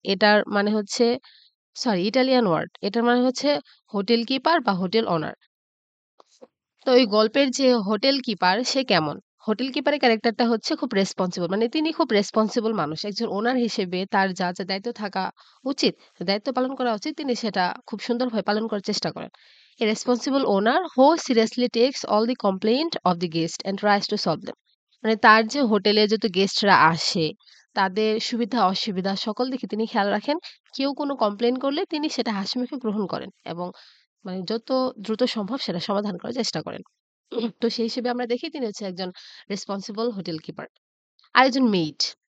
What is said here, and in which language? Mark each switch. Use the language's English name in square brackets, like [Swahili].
[Bangla] এটার মানে হচ্ছে, [English] Sorry, Italian word. [Bangla] এটার মানে হচ্ছে হোটেল কিপার বা হোটেল ওনার। তো ওই গল্পের যে হোটেল কিপার সে কেমন? হোটেল কিপারের ক্যারেক্টারটা হচ্ছে খুব রেসপন্সিবল। মানে তিনি খুব রেসপন্সিবল মানুষ। একজন ওনার হিসেবে তার যা দায়িত্ব থাকা উচিত, দায়িত্ব পালন করা উচিত, তিনি সেটা খুব সুন্দরভাবে পালন করার চেষ্টা করেন। [English] A responsible owner who seriously takes all the complaint of the guest and tries to solve them. [Bangla] মানে তার যে হোটেলে যত গেস্টরা আসে, তাদের সুবিধা-অসুবিধা সকল দিকে তিনি খেয়াল রাখেন। কেউ কোনো কমপ্লেইন করলে তিনি সেটা হাসিমুখে গ্রহণ করেন এবং মানে যত দ্রুত সম্ভব সেটা সমাধান করার চেষ্টা করেন। তো সেই হিসেবে আমরা দেখি তিনি হচ্ছে একজন রেসপন্সিবল হোটেল কিপার। আরেকজন মেইড।